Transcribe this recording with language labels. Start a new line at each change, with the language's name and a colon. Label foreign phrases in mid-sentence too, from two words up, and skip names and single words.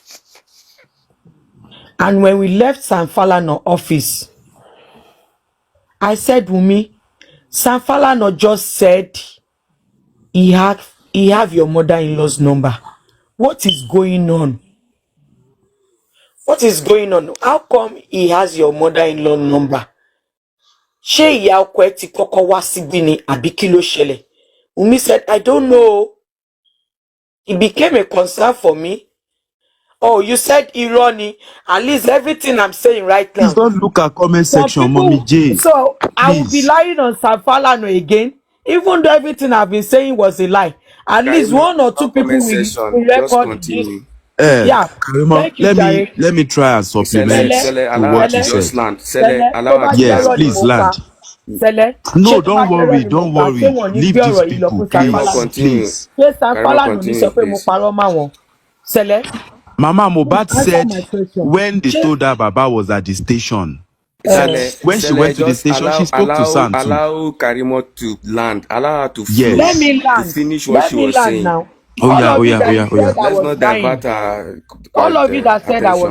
English: And when we left Sam Falana office, I said, Wunmi, Sam Falana just said he have your mother-in-law's number. What is going on? What is going on? How come he has your mother-in-law number?
Yoruba: Ṣé ìyá ọkọ ẹ ti kọ́kọ́ wá síbí ni àbí kí ló ṣẹlẹ̀?
English: Wunmi said, I don't know. It became a concern for me. Oh, you said irony. At least everything I'm saying right now. Please don't look at comment Some section, people, Mommy J. so I will be Please. lying on Sam Falana again, even though everything I've been saying was a lie. At least Karimo, one or two no people comment will section. Just record this. continue. Yeah. Karimo, Thank you, Jare. let me try and supplement Sele, to allow her what to you just said. land. Sele, allow
Yoruba: tó
English: her
Yoruba: bá
English: to
Yoruba: jẹ́
English: Yes,
Yoruba: ọ̀rọ̀
English: land.
Yoruba: ni
English: please
Yoruba: mo pa.
English: land. Sele, No,
Yoruba: ṣé tó bá
English: don't
Yoruba: jẹ́ ọ̀rọ̀
English: worry,
Yoruba: ni mo
English: don't
Yoruba: pa, ṣé
English: worry.
Yoruba: wọ́n ní
English: Leave
Yoruba: gbé
English: these
Yoruba: ọ̀rọ̀ yìí lọ
English: people,
Yoruba: fún
English: Sam Karimo, please, Falana? continue. please.
Yoruba: Ṣé Sam
English: Karimo,
Yoruba: Falana ò ní
English: continue,
Yoruba: sọ pé mo
English: please.
Yoruba: parọ́ mọ́ wọn? Sele,
English: Mama Mohbad answer said my question. when they
Yoruba: Ṣé
English: told her Baba was at the station, Sele, when she Sele, went to the just station, she spoke to Sam too. allow Karimo to land. Allow her to flow, let Yes. me to land. finish what Let she me was land saying. now. Oh All yeah, of oh you yeah, oh that yeah, you oh yeah. said I Let's was not lying. divert her All of you that said I was